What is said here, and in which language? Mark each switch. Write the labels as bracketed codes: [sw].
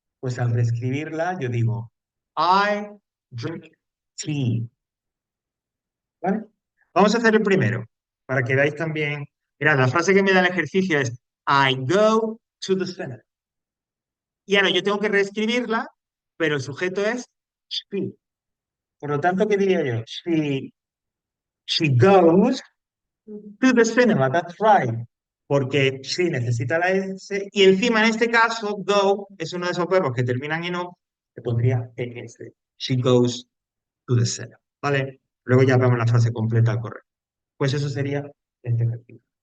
[es] Pues al reescribirla, yo digo, [en] I drink tea. [es] ¿Vale? Vamos a hacer el primero, para que veáis también. Mirad, la frase que me da el ejercicio es [en] I go to the cinema. [es] Y ahora yo tengo que reescribirla, pero el sujeto es she. Por lo tanto, ¿qué diría yo? [en] She goes to the cinema, that's right. [es] Porque she necesita la S y encima en este caso, go es uno de esos verbos que terminan en O, que pondría ES. She goes to the setup, ¿vale? Luego ya vemos la frase completa al correo. Pues eso sería este ejercicio.